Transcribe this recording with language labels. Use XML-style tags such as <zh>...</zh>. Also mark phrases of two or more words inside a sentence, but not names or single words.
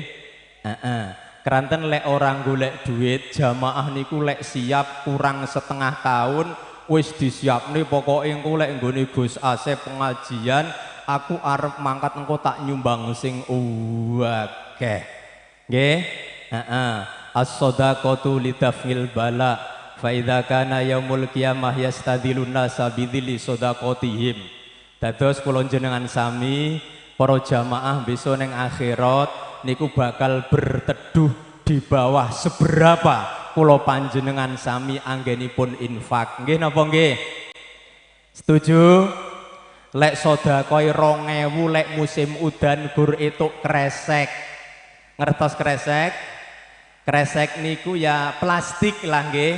<jv>Keranten lek orang golek duit jamaah niku lek siap kurang setengah tahun wis disiapne pokoke engko lek nggone Gus Asep pengajian aku arep mangkat engko tak nyumbang sing akeh nggih.</jv> <ar>الصدقة لدفع البلاء فإذا كان يوم القيامة يستظلون الناس بظل صدقاتهم.</ar> <jv>Dados kula jenengan sami para jamaah besok neng akhirat niku bakal</jv> <id>berteduh di bawah seberapa</id> <jv>kula panjenengan sami anggenipun infak. Nggih napa nggih? Setuju? Lek sedekah 2000 lek musim udan gur etuk kresek. Ngertos kresek? Kresek niku ya plastik lah nggih.</jv>